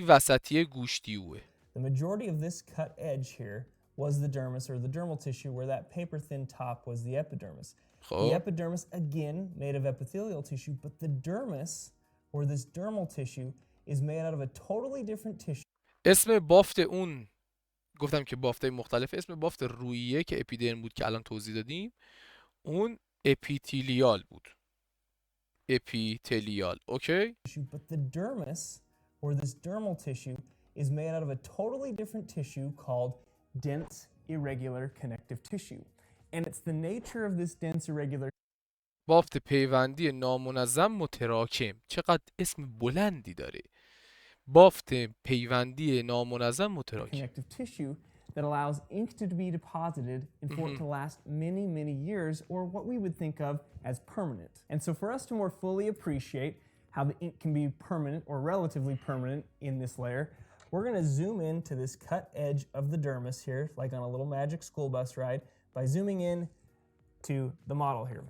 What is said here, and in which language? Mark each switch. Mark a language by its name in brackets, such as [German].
[Persian] اون وسطی گوشتیوه [English] The majority of this cut edge here was the dermis or the dermal tissue where that paper thin top was the epidermis. The epidermis, again, made of epithelial tissue, but the dermis or this dermal tissue is made out of a totally different tissue. [Persian] اسم بافت اون گفتم که بافتای مختلف اسم بافت رویه که اپیدرم بود که الان توضیح دادیم اون اپیتیلیال بود اپیتلیال اوکی [English] But the dermis or this dermal tissue is made out of a totally different tissue called dense irregular connective tissue. And it's the nature of this dense irregular [Persian] بافت پیوندی نامنظم متراکم چقدر اسم بلندی داره بافت پیوندی نامنظم متراکم [English] connective tissue that allows ink to be deposited and for it to last many, many years, or what we would think of as permanent. And so for us to more fully appreciate how the ink can be permanent or relatively permanent in this layer, we're going to zoom in to this cut edge of the dermis here, like on a little magic school bus ride, by zooming in to the model here.